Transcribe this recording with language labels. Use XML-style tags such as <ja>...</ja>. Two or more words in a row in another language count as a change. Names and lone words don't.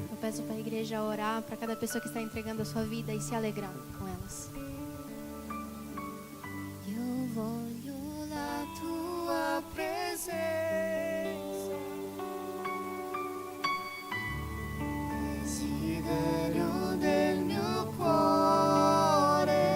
<pt>Eu peço para a igreja orar para cada pessoa que está entregando a sua vida e se alegrar com elas.</pt> <it>Io voglio la tua presenza, desiderio del mio cuore.</it>